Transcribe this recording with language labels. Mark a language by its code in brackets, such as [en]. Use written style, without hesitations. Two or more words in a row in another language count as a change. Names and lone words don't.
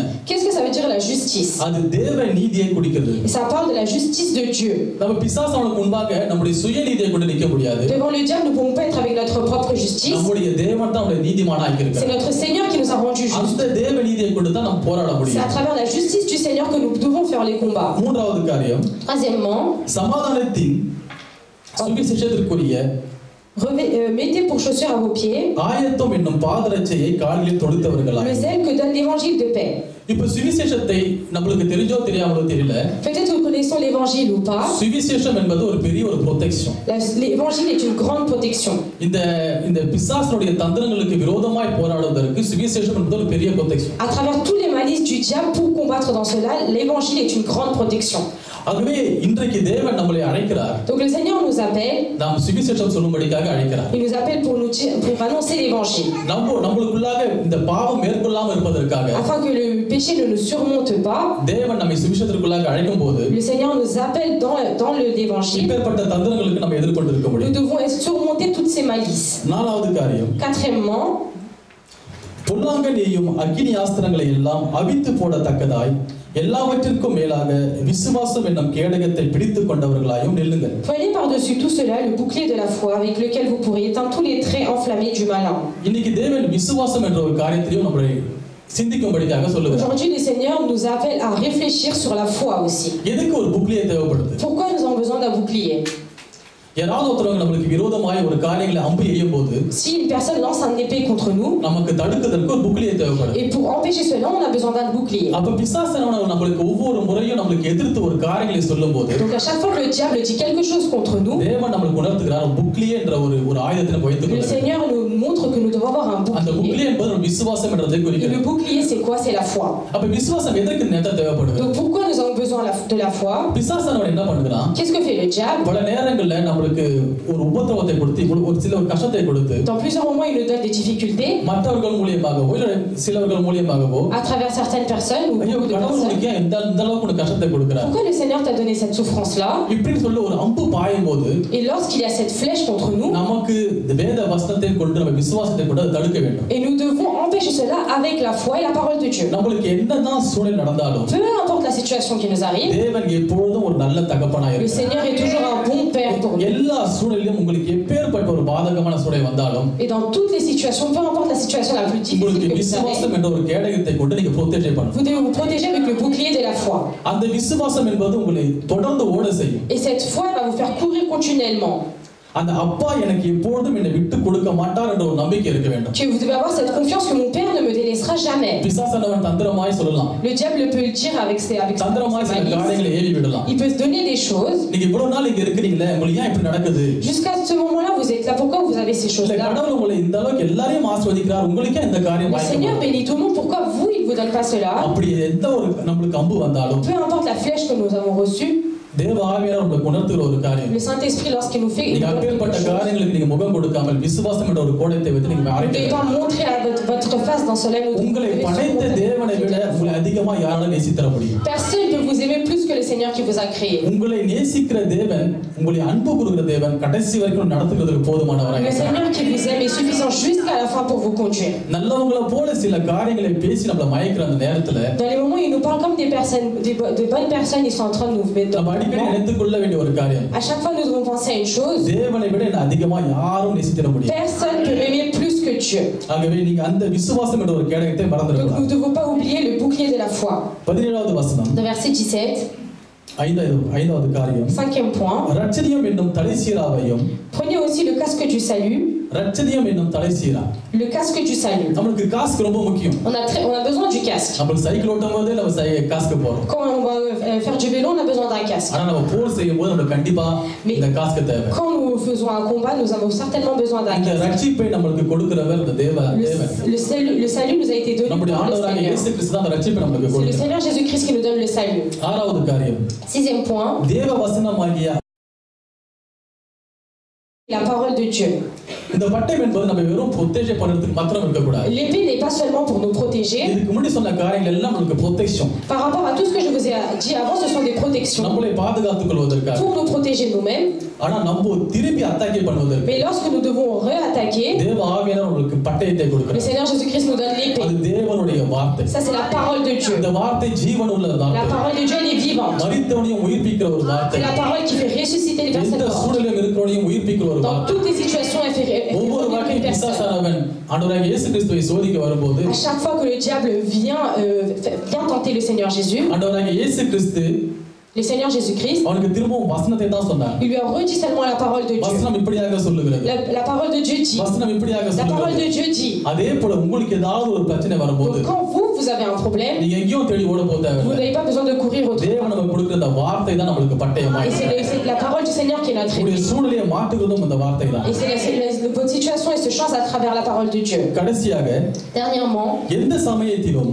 [fr] Qu'est-ce que ça veut dire la justice? [ta] அது தேவ நீதியை குறிக்கிறது. [fr] Et ça parle de la justice de Dieu. [ta] நம்ம பிசாசானுக்கு முன்பாக நம்முடைய சுயநீதியை கொண்டு நிக்க முடியாது. [fr] Devant le diable, nous ne pouvons pas être avec notre propre justice. [ta] நம்முடைய தேவன் தான் நம்மை நீதிமானா [fr] C'est [ta] ஆக்கியிருக்கார். [fr] notre Seigneur qui nous a rendus justes. [ta] அந்த தேவ நீதியை கொண்டு தான் நம்ம போராட [fr] C'est à [ta] முடியும். [fr] travers la justice du Seigneur que nous devons faire les combats. [ta] மூன்றாவது காரியம் [fr] Troisièmement, [ta] சமாதானத்தின் சுவிசேஷத்திற்குரிய [fr] mettez pour chaussures à vos pieds [ta] ஆயத்தம் என்னும் பாதரட்சையை கால்களில் தொடுத்தவர்களாய். [fr] le zèle que donne l'évangile de paix. [ta] இப்ப சுவிசேஷத்தை நம்மளுக்கு தெரிஞ்சோ தெரியாமலோ தெரியல. [fr] Peut-être que nous connaissons l'évangile ou pas. [ta] சுவிசேஷம் என்பது ஒரு பெரிய ஒரு ப்ரொடெக்ஷன். [fr] L'évangile est une grande protection. [ta] இந்த பிசாசுடைய தந்திரங்களுக்கு விரோதமாய் போராடுவதற்கு சுவிசேஷம் என்பது ஒரு பெரிய ப்ரொடெக்ஷன். [fr] À travers tous les malices du diable pour combattre dans cela, l'évangile est une grande protection. [ta] ஆகவே இன்றைக்கு தேவன் நம்மளை அழைக்கிறார். [fr] Donc le Seigneur nous appelle. [ta] நாம் சுவிசேஷம் சொல்லும்படியாக அழைக்கிறார். [fr] Il nous appelle pour annoncer l'évangile. [ta] நம்மளுக்குள்ளாக இந்த பாவம் மேற்கொள்ளாமல் இருப்பதற்காக. [fr] Afin que le péché ne nous surmonte pas. [ta] தேவன் நம்மை சுவிசேஷத்திற்குள்ளாக அழைக்கும்போது [fr] Le Seigneur nous appelle dans l'évangile. [ta] இப்பேற்பட்ட தந்திரங்களுக்கு நம்ம எதிர்கொண்டு இருக்க முடியும். [fr] Nous devons surmonter toutes ces malices. [ta] நாலாவது காரியம். [fr] Quatrièmement, [ta] பொல்லாங்கனையும் அக்கினி ஆஸ்திரங்களை எல்லாம் அவித்து போடத்தக்கதாய் எல்லாவற்றிற்கும் மேலாக விசுவாசம் என்னும் கேடகத்தை பிடித்துக் கொண்டவர்களாயும் நில்லுங்கள். [fr] prenez par-dessus tout cela le bouclier de la foi avec lequel vous pourrez éteindre tous les traits enflammés du malin. [ta] இன்னைக்கு தேவன் விசுவாசம் என்ற ஒரு காரியத்தையும் நம்மளை சிந்திக்கும்படியாக சொல்லுகிறார். [fr] Aujourd'hui, le Seigneur nous appelle à réfléchir sur la foi aussi. [ta] எதுக்கு ஒரு bouclier தேவைப்படுது? [fr] Pourquoi nous avons besoin d'un bouclier? [ta] யாராவது ஒருத்தவங்க நமக்கு விரோதமாய் ஒரு காரியங்களை அம்பு எய்யும்போது [fr] Si une personne lance un épée contre nous, [ta] நமக்கு தடுக்கிறதுக்கு ஒரு bouclier தேவைப்படுது. [fr] et pour empêcher cela, on a besoin d'un bouclier. [ta] அப்ப பிசாசானவன் நமக்கு ஒவ்வொரு முறையும் நமக்கு எதிர்த்து ஒரு காரியங்களை சொல்லும்போது [fr] Donc à chaque fois que le diable dit quelque chose contre nous, [ta] தேவன் நமக்கு உணர்த்துகிறார் bouclier என்ற ஒரு ஆயுதத்தை வைத்துக் [fr] le [ta] கொள்ளுங்கள். [fr] Seigneur nous montre que nous devons avoir un [ta] அந்த [fr] bouclier. [ta] bouclier என்பது ஒரு விசுவாசம் என்றதை [fr] Et [ta] குறிக்கிறது. [fr] le bouclier, c'est quoi? C'est la foi. [ta] அப்ப விசுவாசம் எதற்கு நேரத்தை தேவைப்படுது? [fr] Donc pourquoi nous avons besoin de la foi? [ta] பிசாசானவன் என்ன பண்ணுகிறான்? [fr] Qu'est-ce que fait le diable? [ta] பல நேரங்கள்ல நம்மளுக்கு ஒரு உபத்திரவத்தை கொடுத்து ஒரு கஷ்டத்தை கொடுத்து [fr] Dans plusieurs moments, il nous donne des difficultés [ta] மற்றவர்கள் மூலியமாகவோ இல்ல சிலவர்கள் மூலியமாகவோ [fr] à travers certaines personnes ou [ta] ஐயோ [fr] beaucoup de [ta] கடவுள் [fr] personnes. [ta] உனக்கு ஏன் இந்த அளவுக்கு உனக்கு கஷ்டத்தை கொடுக்கிறார்? [fr] Pourquoi le Seigneur t'a donné cette souffrance-là? [ta] இப்படின்னு சொல்ல ஒரு அம்பு பாயும் போது [fr] Et lorsqu'il y a cette flèche contre nous, [ta] நமக்கு இந்த வேத வசனத்தை கொண்டு நம்ம விசுவாசத்தை கொண்டு அதை தடுக்க வேண்டும். [fr] et nous devons empêcher cela avec la foi et la parole de Dieu. [ta] நம்மளுக்கு என்னதான் சூழல் நடந்தாலும் [fr] Peu importe la situation qui nous arrive, [ta] தேவன் எப்பொழுதும் ஒரு நல்ல தகப்பனாய் [fr] le [ta] இருக்கிறார். [fr] Seigneur est toujours un bon Père pour nous. [ta] எல்லா சூழலிலும் உங்களுக்கு எப்பேற்பட்ட ஒரு பாதகமான சூழல் வந்தாலும் [fr] Et dans toutes les situations, peu importe la situation la plus difficile [ta] உங்களுக்கு [fr] que vous avez, [ta] விசுவாசம் என்ற ஒரு கேடகத்தை கொண்டு நீங்க ப்ரொடெக்ட் பண்ணணும். [fr] vous devez vous protéger avec le bouclier de la foi. [ta] அந்த விசுவாசம் என்பது உங்களை தொடர்ந்து ஓட செய்யும். [fr] Et cette foi va vous faire courir continuellement. [ta] அந்த அப்பா எனக்கு எப்பொழுதும் என்னை விட்டு கொடுக்க மாட்டார் என்ற ஒரு நம்பிக்கை இருக்க வேண்டும். [fr] Que vous devez avoir cette confiance que mon Père ne me délaissera jamais. [ta] பிசாசானவன் தந்திரமாய் சொல்லலாம். [fr] Le diable peut le dire avec ses [ta] தந்திரமாய் சில காரியங்களை ஏவி விடலாம். [fr] Il peut se donner des choses. [ta] நீங்க இவ்வளவு நாள் இங்க இருக்கீங்களே உங்களுக்கு ஏன் இப்படி நடக்குது? [fr] Jusqu'à ce moment-là, vous êtes là. Pourquoi vous avez ces [ta] இல்ல [fr] choses-là? [ta] கடவுள் உங்களை இந்த அளவுக்கு எல்லாரையும் ஆசீர்வதிக்கிறார் உங்களுக்கு இந்த காரியம் [fr] Le Seigneur [ta] வாய்க்கும். [fr] bénit tout le monde. Pourquoi vous, il ne vous donne pas cela? [ta] அப்படி எந்த ஒரு நம்மளுக்கு அம்பு வந்தாலும் [fr] Peu importe la flèche que nous avons reçue, [ta] தேவ ஆவியானவர் உங்களுக்கு உணர்த்துகிற ஒரு காரியம். [fr] Le Saint-Esprit, lorsqu'il nous fait [ta] நீங்க அப்பேற்பட்ட காரியங்களுக்கு நீங்க முகம் கொடுக்காமல் விசுவாசம் என்ற ஒரு கோணத்தை வைத்து நீங்க [fr] ne devez [ta] மறைக்க [fr] pas montrer à votre face dans cela. [ta] உங்களை படைத்த தேவனை விட உங்களை அதிகமா யாரால நேசித்தர முடியும்? [fr] Personne ne peut vous aimer plus que le Seigneur qui vous a créé. [ta] உங்களை நேசிக்கிற தேவன், உங்களை அன்பு கூறுகிற தேவன் கடைசி வரைக்கும் நடத்துகிறதுக்கு போதுமானவராக [fr] Le [ta] இருக்கிறார். [fr] Seigneur qui vous aime est suffisant jusqu'à la fin pour vous conduire. [ta] நல்லவங்கள போல சில காரியங்களை பேசி நம்மள மயக்கிற அந்த நேரத்துல [fr] Dans les moments où ils nous parlent comme des personnes, de bonnes personnes, ils sont en train de nous mettre dans [ta] நம்ம அடிக்கடி நினைத்துக் கொள்ள வேண்டிய ஒரு காரியம். [fr] À chaque fois, nous devons penser à une chose. [ta] தேவனை விட என்ன அதிகமா யாரும் நேசித்திட முடியும். [fr] Personne ne peut m'aimer plus que Dieu. [ta] ஆகவே நீங்க அந்த விசுவாசம் என்ற ஒரு கேடயத்தை [fr] Donc [ta] மறந்துடக்கூடாது. [fr] nous ne devons pas oublier le bouclier de la foi. [ta] 17வது வசனம், [fr] Dans verset 17, [ta] ஐந்தாவது காரியம், [fr] 5e point. [ta] ரட்சணியம் என்னும் தலைசீராவையும், [fr] Prenez aussi le casque du salut. [ta] ரட்சணியம் என்னும் தலைசீரா. [fr] Le casque du salut. [ta] நமக்கு காஸ்க் ரொம்ப முக்கியம். [fr] On a besoin du casque. [ta] நம்ம சைக்கிள் ஓட்டும் போதே நம்ம காஸ்க் போறோம். [fr] Quand on va faire du vélo, on a besoin d'un casque. [ta] ஆனா நம்ம போர் செய்யும் போது நமக்கு கண்டிப்பா இந்த காஸ்க் தேவை. [fr] Quand nous faisons un combat, nous avons certainement besoin d'un [ta] இந்த [fr] casque. [ta] ரட்சிப்பை நமக்கு கொடுக்கிறவர் இந்த தேவன். [fr] Le salut nous a été donné [ta] நம்முடைய [fr] par le [ta] ஆண்டவராகிய [fr] Seigneur. [ta] இயேசு கிறிஸ்து தான் அந்த ரட்சிப்பை நமக்கு [fr] C'est le [ta] கொடுக்கிறார். [fr] Seigneur Jésus-Christ qui nous donne le salut. [ta] 6வது காரியம், [fr] 6e point, [ta] தேவ வசனமாகிய [fr] la parole de Dieu. [ta] இந்த பட்டயம் என்பது நம்ம வெறும் ப்ரொடெக்ஷன் பண்றதுக்கு மாத்திரம் இருக்க கூடாது. [fr] L'épée n'est pas seulement pour nous protéger. [ta] இதுக்கு முன்னாடி சொன்ன காரியங்கள் எல்லாம் நமக்கு ப்ரொடெக்ஷன். [fr] Par rapport à tout ce que je vous ai dit avant, ce sont des protections [ta] நம்மளை பாதுகாத்துக் கொள்வதற்காக. [fr] pour nous protéger nous-mêmes. [ta] ஆனா நம்ம திருப்பி அட்டாக் பண்ணுவதற்கு [fr] Mais lorsque nous devons réattaquer, [ta] தேவ ஆவியானவர் உங்களுக்கு பட்டயத்தை [fr] le [ta] கொடுக்கிறார். [fr] Seigneur Jésus-Christ nous donne l'épée. [ta] அது தேவனுடைய வார்த்தை. [fr] Ça, c'est la parole de Dieu. [ta] இந்த வார்த்தை ஜீவன் உள்ள [fr] La [ta] வார்த்தை. [fr] parole de Dieu, elle est vivante. [ta] மரித்தவனையும் உயிர்ப்பிக்கிற ஒரு வார்த்தை. [fr] C'est la parole qui fait ressusciter les personnes [ta] எந்த [fr] mortes. [ta] சூழலிலும் இருக்கிறவனையும் உயிர்ப்பிக்கிற ஒரு [fr] Dans [ta] வார்த்தை. [fr] toutes les situations, elle fait [ta] ஒவ்வொரு [fr] revivre [ta] வாட்டி [fr] une personne. [ta] பிசாசானவன் ஆண்டவராகிய இயேசு கிறிஸ்துவை சோதிக்க வரும்போது [fr] À chaque fois que le diable vient tenter le Seigneur Jésus, [ta] ஆண்டவராகிய இயேசு கிறிஸ்து [fr] le Seigneur Jésus-Christ, [ta] அவனுக்கு திரும்பவும் வசனத்தை தான் சொன்னார். [fr] il lui a redit seulement la parole de Dieu. [ta] வசனம் இப்படியாக சொல்லுகிறது. [fr] La parole de Dieu dit. [ta] வசனம் இப்படியாக [fr] La parole [ta] சொல்லுகிறது. [fr] de Dieu dit. [ta] அதே போல உங்களுக்கு ஏதாவது ஒரு பிரச்சனை வரும்போது [fr] Donc quand vous avez un problème, [ta] நீங்க எங்கேயும் தேடி ஓட போக [fr] vous [ta] தேவையில்லை. [fr] n'avez pas besoin de courir autour. [ta] தேவன் நமக்கு கொடுக்கிற அந்த வார்த்தை தான் நம்மளுக்கு பட்டயமா [fr] Et c'est la parole du Seigneur qui est notre [ta] உங்களுடைய [fr] épée. [ta] சூழலையை மாற்றுவதும் இந்த வார்த்தை தான். [fr] Et votre situation elle se change à travers la parole de Dieu. [ta] கடைசியாக [fr] Dernièrement, [ta] எந்த சமயத்திலும்